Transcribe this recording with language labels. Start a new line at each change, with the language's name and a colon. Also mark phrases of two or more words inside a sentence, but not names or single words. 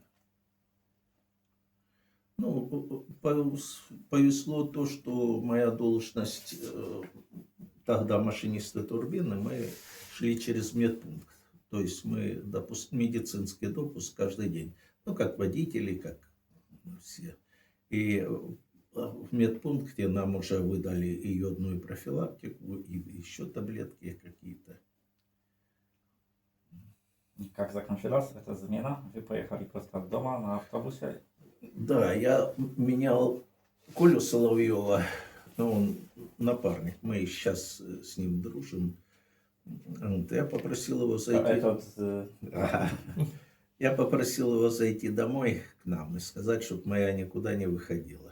Russian: Ну, повезло то, что моя должность тогда машинисты турбины, мы шли через медпункт. То есть мы медицинский допуск каждый день. Ну, как водители, как все. И в медпункте нам уже выдали и йодную профилактику, и еще таблетки какие-то.
Polish: I jak zakończyłaś ta zmiana? Wy pojechali prosto od domu na autobusie?
Russian: Да, я менял Колю Соловьева, ну, он напарник, мы сейчас с ним дружим. Вот, я попросил его
Polish: To
Russian: зайти. Etot Ага. Я попросил его зайти домой к нам и сказать, чтобы моя никуда не выходила.